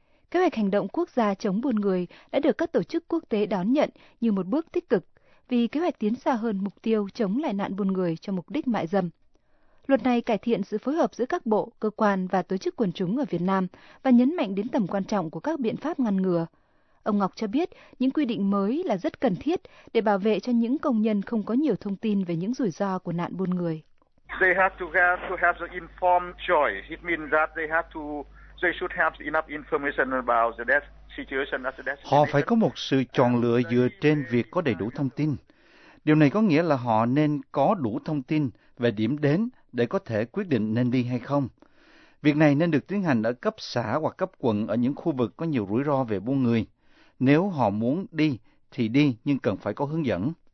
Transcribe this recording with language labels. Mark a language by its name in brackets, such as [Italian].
[Vietnamese] Kế hoạch hành động quốc gia chống buôn người đã được các tổ chức quốc tế đón nhận như một bước tích cực, vì kế hoạch tiến xa hơn mục tiêu chống lại nạn buôn người cho mục đích mại dâm. Luật này cải thiện sự phối hợp giữa các bộ, cơ quan và tổ chức quần chúng ở Việt Nam và nhấn mạnh đến tầm quan trọng của các biện pháp ngăn ngừa. Ông Ngọc cho biết những quy định mới là rất cần thiết để bảo vệ cho những công nhân không có nhiều thông tin về những rủi ro của nạn buôn người. [English] They have to have the informed choice. It means that They should have enough information about the death situation at the destination. [Vietnamese] Họ phải có một sự chọn lựa dựa trên việc có đầy đủ thông tin. Điều này có nghĩa là họ nên có đủ thông tin về điểm đến để có thể quyết định nên đi hay không. Việc này nên được tiến hành ở cấp xã hoặc cấp quận ở những khu vực có nhiều rủi ro về buôn người. Nếu họ muốn đi thì đi, nhưng cần phải có hướng dẫn.